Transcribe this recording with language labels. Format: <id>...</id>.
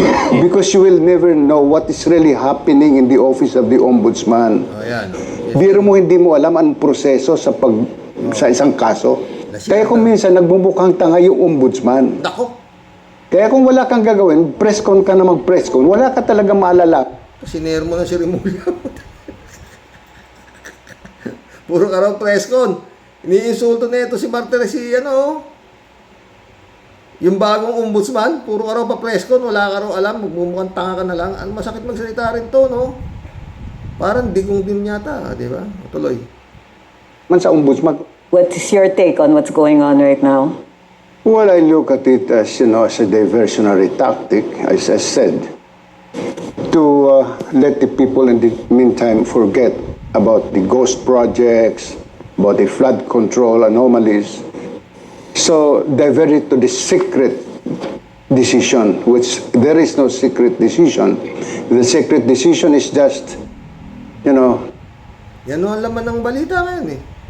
<en>Because you will never know what is really happening in the office of the ombudsman.</en> <tl>Yan. Biro mo hindi mo alam ang proseso sa isang kaso. Kaya kung minsan nagbumukhang tanga yung ombudsman. Nako. Kaya kung wala kang gagawin, press con ka na mag-press con. Wala ka talaga maalala. Sinare mo na si Remulla. Puro ka raw press con. Iniinsulto na ito si Martires, yung bagong ombudsman, puro ka raw pa press con, wala ka raw alam, magmumukhang tanga ka na lang. Ang masakit magsalita rin to, no? Parang digong din yata, di ba? Tuloy. Sa ombudsman.</tl> <en>What is your take on what's going on right now? Well, I look at it as, as a diversionary tactic, as I said, to let the people in the meantime forget about the ghost projects, about the flood control anomalies. So, divert it to the secret decision, which there is no secret decision. The secret decision is just,</en> <tl>Yan ang laman ng balita ngayon eh.</tl>